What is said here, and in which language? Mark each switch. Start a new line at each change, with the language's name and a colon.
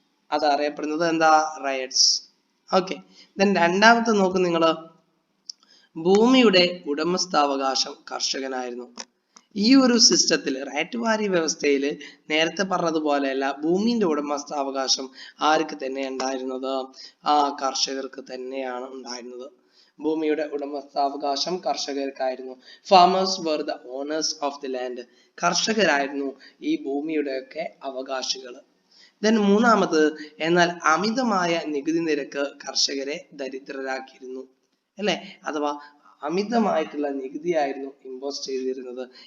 Malayalam: അത് അറിയപ്പെടുന്നത് എന്താ? റൈറ്റ്സ്. ഓക്കെ, രണ്ടാമത്തെ നോക്കും നിങ്ങൾ, ഭൂമിയുടെ ഉടമസ്ഥാവകാശം കർഷകനായിരുന്നു. ഈ ഒരു സിസ്റ്റത്തിൽ റൈറ്റ് വാരി വ്യവസ്ഥയിൽ നേരത്തെ പറഞ്ഞതുപോലെയല്ല, ഭൂമിന്റെ ഉടമസ്ഥാവകാശം ആർക്ക് തന്നെ ഉണ്ടായിരുന്നത്? കർഷകർക്ക് തന്നെയാണ് ഉണ്ടായിരുന്നത്. ഭൂമിയുടെ ഉടമസ്ഥാവകാശം കർഷകർക്കായിരുന്നു.
English: Farmers were the owners of the land.
Malayalam: കർഷകരായിരുന്നു ഈ ഭൂമിയുടെയൊക്കെ അവകാശികൾ. മൂന്നാമത്, എന്നാൽ അമിതമായ നികുതി നിരക്ക് കർഷകരെ ദരിദ്രരാക്കിയിരുന്നു, അല്ലെ? അഥവാ അമിതമായിട്ടുള്ള നികുതിയായിരുന്നു ഇമ്പോസ് ചെയ്തിരുന്നത്.